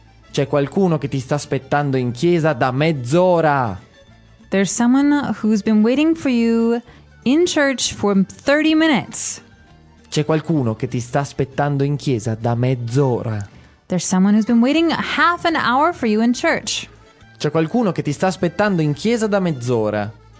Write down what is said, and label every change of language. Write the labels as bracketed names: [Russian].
[Italian] C'è qualcuno che ti sta aspettando in chiesa da mezz'ora. [English] There's someone who's been waiting for you in church for 30 minutes. [Italian] C'è qualcuno che ti sta aspettando in chiesa da mezz'ora. [English] There's someone who's been waiting half an hour for you in church. [Italian] C'è qualcuno che ti sta aspettando in chiesa da mezz'ora.